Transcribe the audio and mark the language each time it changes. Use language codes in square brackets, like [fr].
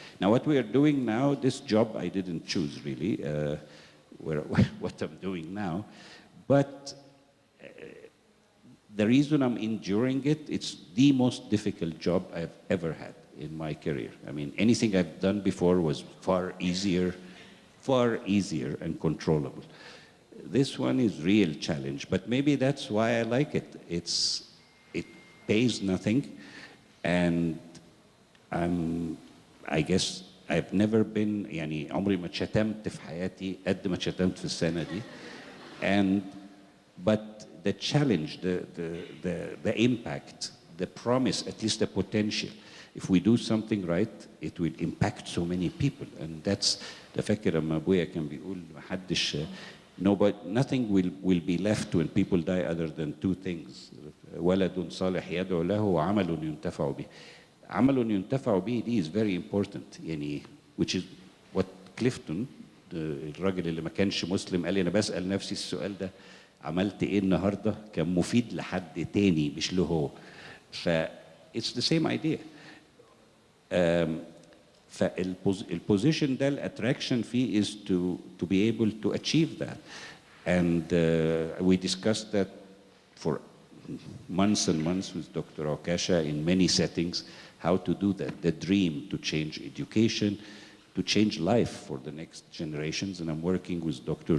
[en] Now, what we are doing now, this job I didn't choose really, what I'm doing now, but the reason I'm enduring it, it's the most difficult job I've ever had in my career. I mean, anything I've done before was far easier and controllable. This one is real challenge, but maybe that's why I like it. It pays nothing, and I guess I've never been, [ar] يعني عمري ما اتشتمت في حياتي قد ما اتشتمت في السنة دي. [en] But the challenge, the impact, the promise, at least the potential. If we do something right, it will impact so many people. And that's the [ar] فاكر لما أبويا كان بيقول محدش [en] nothing will be left when people die other than two things. [ar] ولد صالح يدعو له وعمل ينتفع به. عمل ينتفع به دي [en] is very important. [ar] يعني [en] which is what [ar] Clifton, الراجل اللي ما كانش مسلم قال لي أنا بسأل نفسي السؤال ده عملت ايه النهارده كان مفيد لحد تاني مش له هو. [en] it's the same idea. [ar] فالبوزيشن ده الاتراكشن فيه [en] is to be able to achieve that. And we discussed that for months and months with Dr. Okasha in many settings, how to do that, the dream to change education, to change life for the next generations. And I'm working with Dr.